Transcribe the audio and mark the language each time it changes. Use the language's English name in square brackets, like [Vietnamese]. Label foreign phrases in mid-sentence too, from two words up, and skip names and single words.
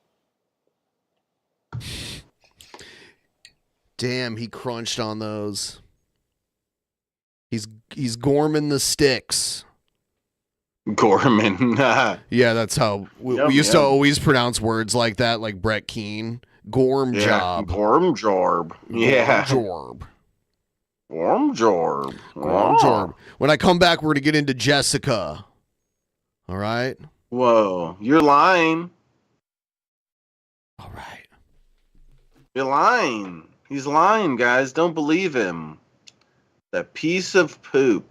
[English] Damn, he crunched on those. He's gorming the sticks. Gorman. Yeah, that's how we used to always pronounce words like that, like Brett Keane. Gorm job. Gorm jorb. Yeah. Gorm Gorm jorb. Gorm jorb. When I come back, we're going to get into Jessica. All right? Whoa, you're lying. All right. You're lying. He's lying, guys. Don't believe him. That piece of poop.